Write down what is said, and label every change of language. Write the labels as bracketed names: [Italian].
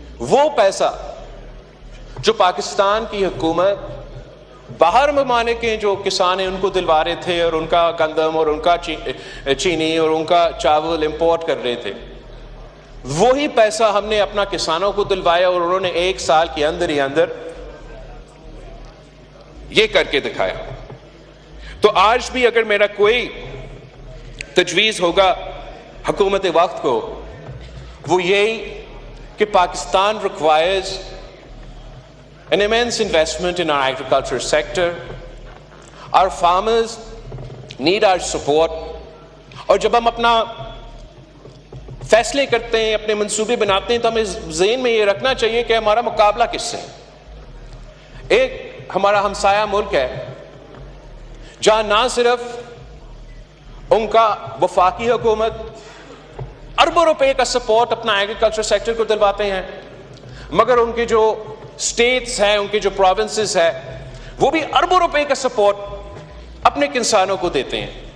[Urdu] وہ پیسہ جو پاکستان کی حکومت باہر ممالک کے جو کسان ہیں ان کو دلوا رہے تھے, اور ان کا گندم اور ان کا چینی اور ان کا چاول امپورٹ کر رہے تھے, وہی پیسہ ہم نے اپنا کسانوں کو دلوایا, اور انہوں نے ایک سال کے اندر ہی اندر یہ کر کے دکھایا. تو آج بھی اگر میرا کوئی تجویز ہوگا حکومت وقت کو, وہ یہی کہ Pakistan [English] requires an immense investment in our agriculture sector. Our farmers need our support. [Urdu] اور جب ہم اپنا فیصلے کرتے ہیں, اپنے منصوبے بناتے ہیں, تو ہمیں ذہن میں یہ رکھنا چاہیے کہ ہمارا مقابلہ کس سے ہے. ایک ہمارا ہمسایہ ملک ہے جہاں نہ صرف ان کا وفاقی حکومت اربوں روپے کا سپورٹ اپنا ایگریکلچر سیکٹر کو دلواتے ہیں, مگر ان کے جو اسٹیٹس ہیں, ان کے جو پروونسز ہیں, وہ بھی اربوں روپے کا سپورٹ اپنے کسانوں کو دیتے ہیں.